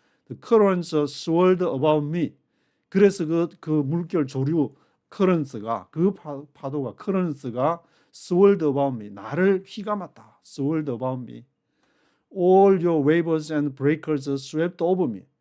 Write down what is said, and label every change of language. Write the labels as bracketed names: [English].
[English] The currents swirled about me. [Korean] 그래서 그 물결 조류 currents가, 그 파도가 currents가 [English] swirled about me, [Korean] 나를 휘감았다. [English] swirled about me. All your waves and breakers swept over me.